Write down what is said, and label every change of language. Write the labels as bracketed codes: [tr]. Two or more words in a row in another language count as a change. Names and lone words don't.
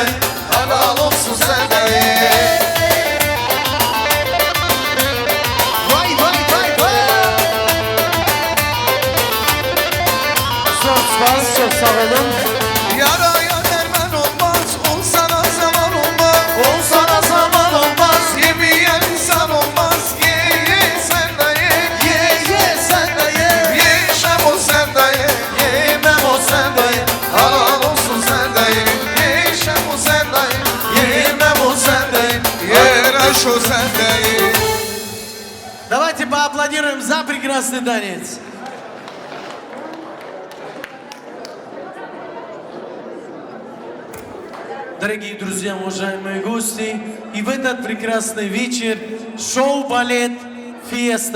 [tr] Helal olsun sende Vay vay vay vay Çok sağ olun Yaraya derman olmaz Ol sana zaman olmaz Ol sana zaman olmaz Yemeyen insan olmaz Ye ye sen de ye Ye sen de ye Yeşem o sen de ye Yemem o sende Helal olsun sen de ye Yeşem o sen de ye Yemem o sende Yereş o sen de ye [ru] Давайте поаплодируем за прекрасный танец. Дорогие друзья, уважаемые гости, и в этот прекрасный вечер шоу-балет «Фиеста».